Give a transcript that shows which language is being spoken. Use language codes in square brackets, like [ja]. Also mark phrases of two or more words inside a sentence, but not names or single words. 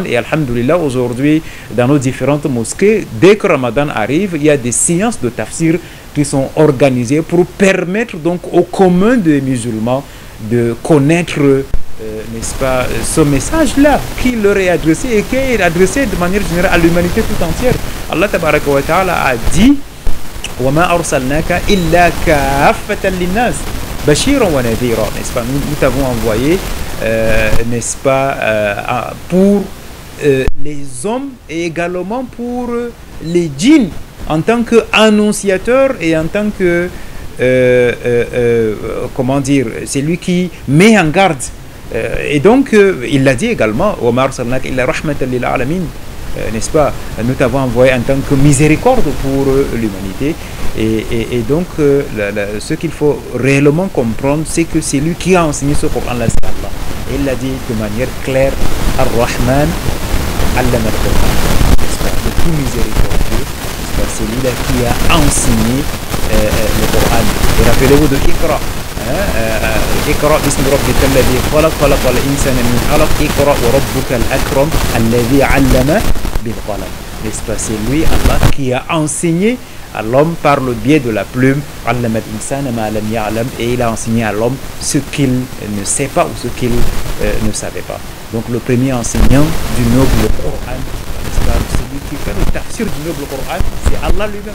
[fr] Et alhamdoulilah, aujourd'hui, dans nos différentes mosquées, dès que Ramadan arrive, il y a des séances de tafsir qui sont organisées pour permettre donc au commun des musulmans de connaître, n'est-ce pas, ce message-là qui leur est adressé et qui est adressé de manière générale à l'humanité tout entière. [ar] الله تبارك وتعالى [fr] a dit « [ar] وما أرسلناك إلا كافة للناس بشيرا ونذيرا, [fr] n'est-ce pas, nous t'avons envoyé, n'est-ce pas, pour les hommes et également pour les djinns, en tant qu'annonciateur et en tant que, comment dire, c'est lui qui met en garde. Et donc, il l'a dit également, [ar] وما أرسلناك إلا رحمة للعالمين, [fr] n'est-ce pas, nous t'avons envoyé en tant que miséricorde pour l'humanité. Et donc, ce qu'il faut réellement comprendre, c'est que c'est lui qui a enseigné ce Coran-là, c'est Allah. Et il l'a dit de manière claire, [ar] الرحمن علم القرآن, [fr] le tout miséricordieux, c'est lui-là qui a enseigné le Coran. Et rappelez-vous de Iqra. [ar] اقرأ باسم ربك الذي خلق خلق الإنسان من علق اقرأ وربك الأكرم الذي علم بالقلم. [fr] N'est-ce pas, c'est lui, Allah, qui a enseigné à l'homme par le biais de la plume, et il a enseigné à l'homme ce qu'il ne sait pas ou ce qu'il ne savait pas. Donc le premier enseignant du noble Coran, celui qui fait le tafsir du noble Coran, c'est Allah lui-même.